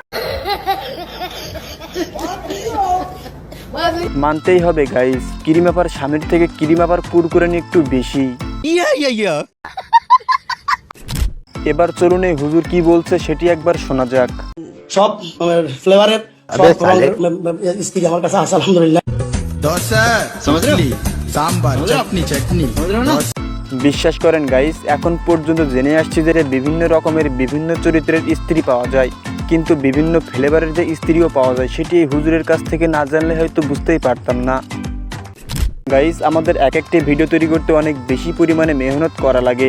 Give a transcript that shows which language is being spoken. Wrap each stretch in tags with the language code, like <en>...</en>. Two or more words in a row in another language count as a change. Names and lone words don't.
<bn>মানতেই হবে গাইস, ক্রিম আপার স্বামীর থেকে ক্রিম আপার কুরকুরানি একটু বেশি। এবার চলুন এই হুজুর কি বলছে সেটি একবার শোনা যাক। সব ফ্লেভারের</bn> <hi>अबे साले</hi> <bn>স্ত্রী আমার কাছে আছে আলহামদুলিল্লাহ।</bn> <hi>समझ रहे हो? सांबर चटनी चटनी। समझ रहे हो ना?</hi> <bn>বিশ্বাস করেন গাইস, এখন পর্যন্ত জেনে আসছি যে বিভিন্ন রকমের বিভিন্ন চরিত্রের স্ত্রী পাওয়া যায়, কিন্তু বিভিন্ন ফ্লেভারের যে স্ত্রীও পাওয়া যায় সেটি এই হুজুরের কাছ থেকে না জানলে হয়তো বুঝতেই পারতাম না। গাইস, আমাদের এক একটি ভিডিও তৈরি করতে অনেক বেশি পরিমাণে মেহনত করা লাগে।</bn>